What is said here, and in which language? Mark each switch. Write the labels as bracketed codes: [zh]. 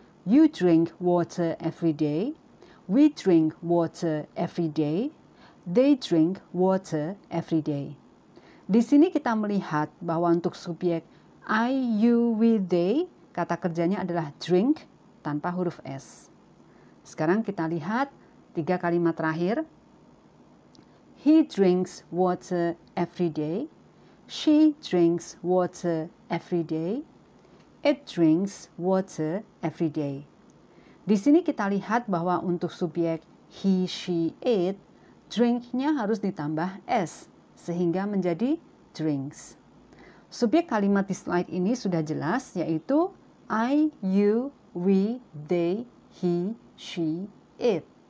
[en] You drink water every day. We drink water every day. They drink water every day. [id] Di sini kita melihat bahwa untuk subjek I, you, we, they, kata kerjanya adalah drink tanpa huruf s. Sekarang kita lihat 3 kalimat terakhir. [en] He drinks water every day. She drinks water every day. It drinks water every day. [id] Di sini kita lihat bahwa untuk subjek he, she, it, drink-nya harus ditambah s sehingga menjadi drinks. Subjek kalimat di slide ini sudah jelas yaitu I, you, we, they, he, she, it.